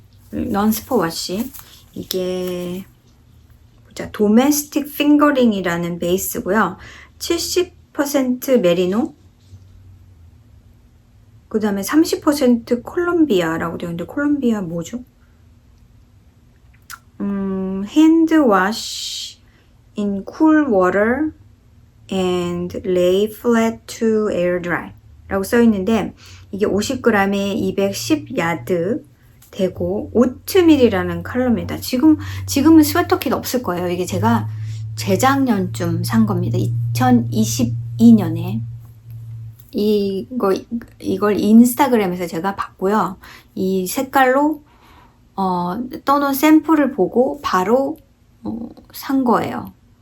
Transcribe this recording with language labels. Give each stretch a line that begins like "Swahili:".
Korean: 넌스포 와시. 이게 보자, 도메스틱 핑거링이라는 베이스고요. 70% 메리노, 그 다음에 30% 콜롬비아라고 되어 있는데 콜롬비아 뭐죠?
English: hand wash in cool water and lay flat to air dry
Korean: 라고 써 있는데 이게 50g에 210야드 되고 오트밀이라는 컬러입니다. 지금은 스웨터 킷 없을 거예요. 이게 제가 재작년쯤 산 겁니다. 2022년에 이걸 인스타그램에서 제가 봤고요. 이 색깔로 떠놓은 샘플을 보고 바로 산 거예요.